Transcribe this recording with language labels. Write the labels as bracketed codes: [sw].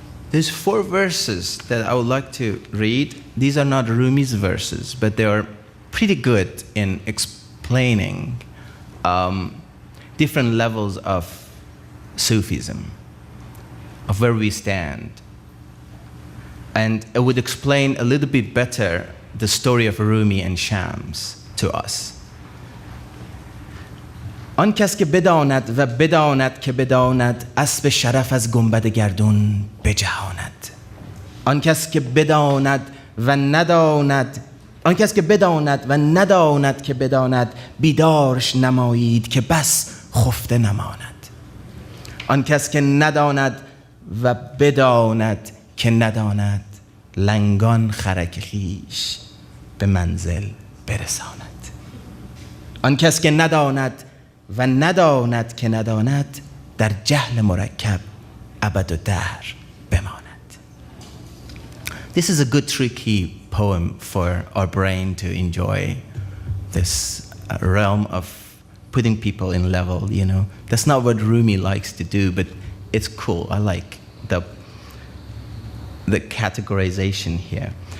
[en] There's 4 verses that I would like to read. These are not Rumi's verses, but they are pretty good in explaining different levels of Sufism, of where we stand. And it would explain a little bit better the story of Rumi and Shams to us. [fa] آن کس که بداند و بداند که بداند اسب شرف از گنبد گردون بجهاند. آن کس که بداند و نداند آن کس که بداند و نداند که بداند بیدارش نمایید که بس خفته نماند. آن کس که نداند و بداند که نداند لنگان خرک خویش به منزل برساند. آن کس که نداند و نداند که نداند در جهل مرکب ابد و دهر بماند. [en] This is a good tricky poem for our brain to enjoy this realm of putting people in level, you know. That's not what Rumi likes to do, but it's cool. I like the categorization here.